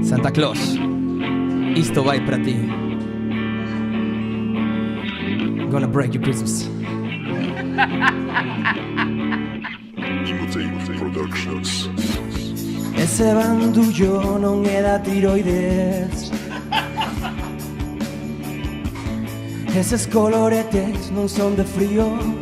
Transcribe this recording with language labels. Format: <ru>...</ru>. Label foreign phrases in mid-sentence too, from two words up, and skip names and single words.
<gl>Santa Claus, isto vai para ti.</gl> <en>Gonna break your Christmas.</en> <gl>Ese bandullo non é da tiroides. Eses coloretes non son de frío.</gl>